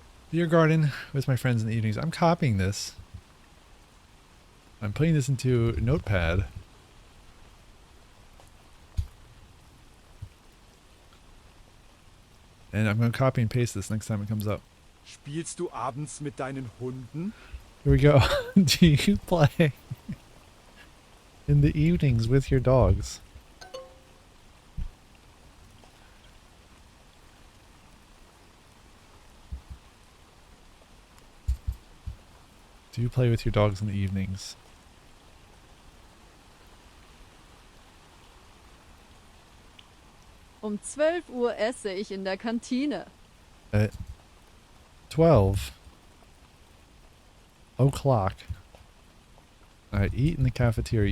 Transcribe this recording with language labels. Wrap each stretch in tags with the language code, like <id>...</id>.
<en>Beer garden with my friends in the evenings. I'm copying this. I'm putting this into Notepad. And I'm going to copy and paste this next time it comes up.</en> <de>Spielst du abends mit deinen Hunden?</de> <en>Here we go. Do you play in the evenings with your dogs? Do you play with your dogs in the evenings?</en> <de>Um 12 Uhr esse ich in der Kantine.</de> <en>At 12 o'clock, I eat in the cafeteria.</en>